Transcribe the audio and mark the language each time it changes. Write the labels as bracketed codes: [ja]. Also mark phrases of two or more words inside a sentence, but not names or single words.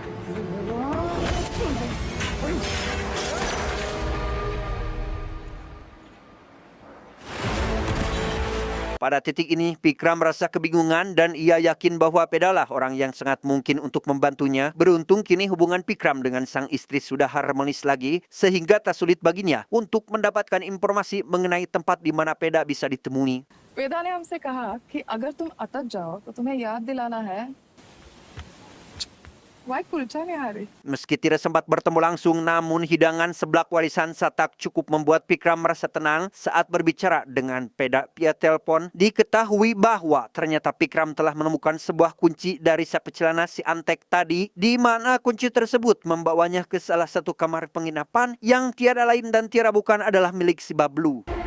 [id] Pada titik ini, Vikram merasa kebingungan dan ia yakin bahwa pedalah orang yang sangat mungkin untuk membantunya. Beruntung kini hubungan Vikram dengan sang istri sudah harmonis lagi, sehingga tak sulit baginya untuk mendapatkan informasi mengenai tempat di mana peda bisa ditemui. [hi] वेदा ने हमसे कहा कि अगर तुम अटक जाओ तो तुम्हें याद दिलाना है Why kulcha nih hari? [id] Meski tidak sempat bertemu langsung, namun hidangan seblak warisan Satak cukup membuat Vikram merasa tenang saat berbicara dengan peda via telepon. Diketahui bahwa ternyata Vikram telah menemukan sebuah kunci dari saku celana si Antek tadi, di mana kunci tersebut membawanya ke salah satu kamar penginapan yang tiada lain dan tiada bukan adalah milik si Bablu.